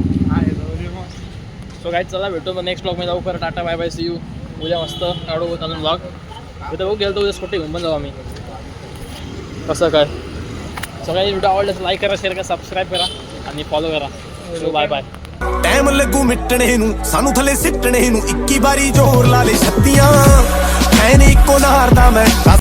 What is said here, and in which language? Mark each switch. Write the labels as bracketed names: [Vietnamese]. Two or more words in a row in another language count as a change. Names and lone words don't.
[Marathi] सो काय चला भेटतो मग [English] next blog [Marathi] मध्ये लवकर. [English] tata bye bye see you. [Marathi] उद्या मस्त काढू चालून ब्लॉग. उद्या बघू गेलो उद्या स्कूटी घेऊन पण जाऊ आम्ही. कसं काय सगळ्यांनी व्हिडिओ आवडल्यास लाईक करा, शेअर करा, सबस्क्राईब करा आणि फॉलो करा. [English] so bye bye. [Punjabi] ਟਾਈਮ ਲੱਗੂ ਮਿਟਣੇ ਨੂੰ ਸਾਨੂੰ ਥੱਲੇ ਸਿੱਟਣੇ ਨੂੰ 21 ਵਾਰੀ ਜ਼ੋਰ ਲਾ ਲੈ ਛੱਤੀਆਂ ਐ ਨੀ ਇੱਕੋ ਨਾਰ ਦਾ ਮੈਂ